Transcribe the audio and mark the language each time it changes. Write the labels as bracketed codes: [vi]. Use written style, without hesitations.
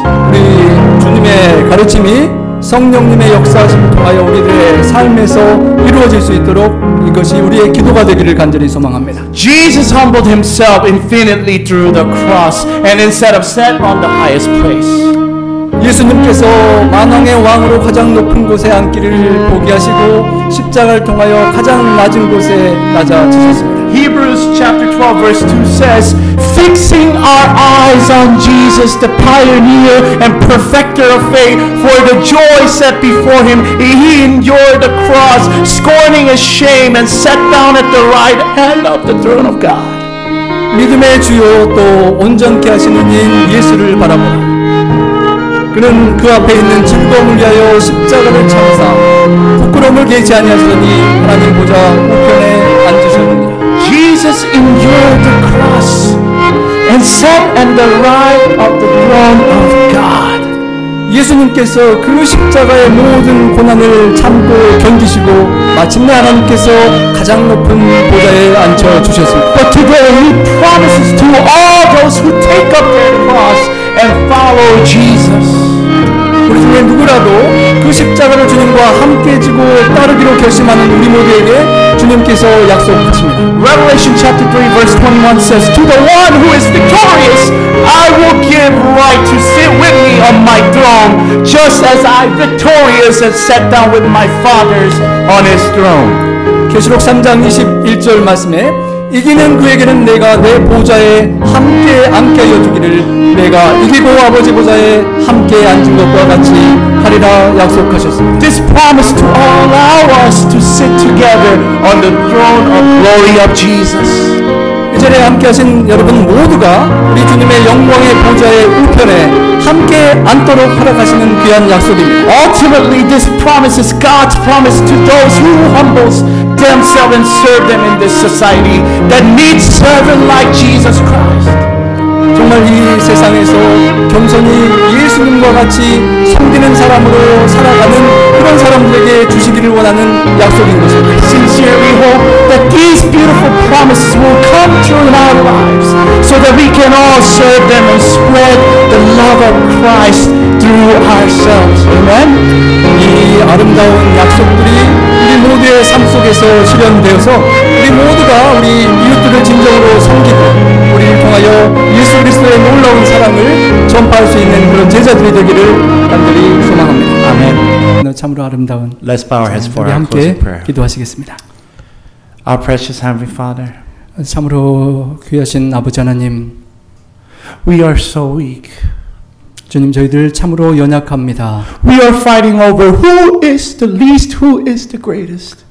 [ko] 우리 주님의 가르침이 성령님의 역사하심을 통하여 우리들의 삶에서 이루어질 수 있도록 이것이 우리의 기도가 되기를 간절히 소망합니다. [en] Jesus humbled himself infinitely through the cross, and instead of set on the highest place. [ko] 예수님께서 만왕의 왕으로 가장 높은 곳에 앉기를 포기하시고 십자가를 통하여 가장 낮은 곳에 낮아지셨습니다. [en] Hebrews chapter 12 verse 2 says, fixing our eyes on Jesus, the pioneer and perfecter of faith, for the joy set before him, he endured the cross, scorning his shame, and sat down at the right hand of the throne of God. [ko] 믿음의 주요 또 온전케 하시는 인 예수를 바라보라. 그는 그 앞에 있는 즐거움을 위하여 십자가를 참사 부끄러움을 개치 아니하시더니 하나님 보좌 우편에 앉으셨느니라. [en] Jesus endured the cross and sat at the right of the throne of God. [ko] 예수님께서 그 십자가의 모든 고난을 참고 견디시고 마침내 하나님께서 가장 높은 보좌에 앉혀 주셨습니다. [en] But today he promises to all those who take up their cross and follow Jesus. [ko] 우리 중에 누구라도 그 십자가를 주님과 함께 지고 따르기로 결심하는 우리 모두에게 주님께서 약속하십니다. [en] Revelation chapter 3 verse 21 says, to the one who is victorious, I will give right to sit with me on my throne, just as I victorious and sat down with my fathers on his throne. [ko] 계시록 3장 21절 말씀에 이기는 그에게는 내가 내 보좌에 함께 앉게 하여 주기를 내가 이기고 아버지 보좌에 함께 앉은 것과 같이 하리라 약속하셨습니다. [en] This promise to allow us to sit together on the throne of glory of Jesus. [ko] 이 자리에 함께 하신 여러분 모두가 우리 주님의 영광의 보좌의 우편에 함께 앉도록 허락하시는 귀한 약속입니다. [en] Ultimately, this promise is God's promise to those who humbles themselves and serve them in this society that needs servant like Jesus Christ. [ko] 정말 이 세상에서 겸손히 예수님과 같이 섬기는 사람으로 살아가는 그런 사람들에게 주시기를 원하는 약속인 것입니다. [en] I sincerely hope that these beautiful promises will come true in our lives so that we can all serve them and spread the love of Christ through ourselves. Amen? [ko] 이 아름다운 약속들이 우리 모두의 삶 속에서 실현되어서 우리 모두가 우리 이웃들을 진정으로 섬기고 우리를 통하여 예수 그리스도의 놀라운 사랑을 전파할 수 있는 그런 제자들이 되기를 간절히 소망합니다. 아멘. 참으로 아름다운 [en] Let's bow our heads for [ko] 우리 [en] our [ko] 함께 [en] closing prayer. [ko] 기도하시겠습니다. [en] Our precious Heavenly Father, [ko] 참으로 귀하신 아버지 하나님, [en] we are so weak. [ko] 주님 저희들 참으로 연약합니다. [en] We are fighting over who is the least, who is the greatest.